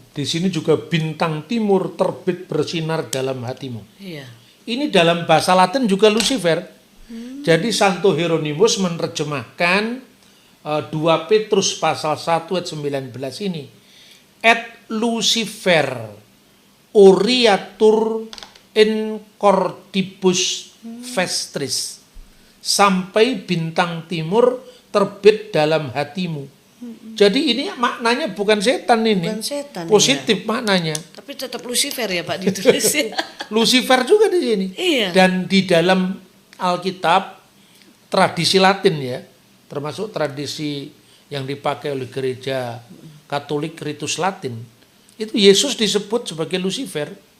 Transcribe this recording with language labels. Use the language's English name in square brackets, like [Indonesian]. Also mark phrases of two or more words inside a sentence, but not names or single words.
[Indonesian] Di sini juga bintang timur terbit bersinar dalam hatimu. Iya. Ini dalam bahasa Latin juga Lucifer. Jadi Santo Hieronymus menerjemahkan 2 Petrus pasal 1 ayat 19 ini. [Latin] Et Lucifer Oriatur in cordibus vestris, [Indonesian] sampai bintang timur terbit dalam hatimu. Jadi ini maknanya bukan setan ini. Bukan setan, positif maknanya. Tapi tetap Lucifer ya Pak ditulis. Lucifer juga di sini. Iya. Dan di dalam Alkitab tradisi Latin ya, termasuk tradisi yang dipakai oleh gereja Katolik ritus Latin, itu Yesus disebut sebagai Lucifer.